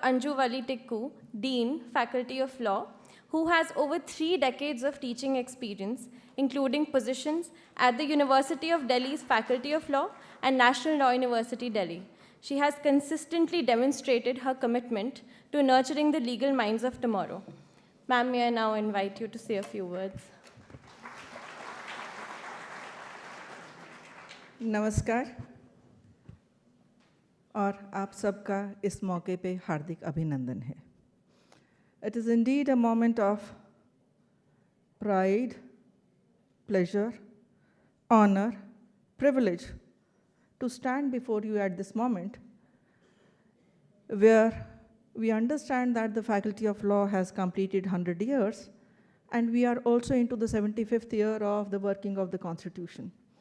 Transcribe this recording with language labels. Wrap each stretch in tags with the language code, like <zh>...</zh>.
<en>Anju Wali Tikku, Dean, Faculty of Law, who has over 3 decades of teaching experience, including positions at the University of Delhi's Faculty of Law and National Law University, Delhi. She has consistently demonstrated her commitment to nurturing the legal minds of tomorrow. Ma'am, may I now invite you to say a few words.</en> <hi>नमस्कार और आप सबका इस मौके पे हार्दिक अभिनंदन है.</hi> <en>It is indeed a moment of pride, pleasure, honor, privilege to stand before you at this moment where we understand that the Faculty of Law has completed 100 years and we are also into the 75th year of the working of the Constitution.</en>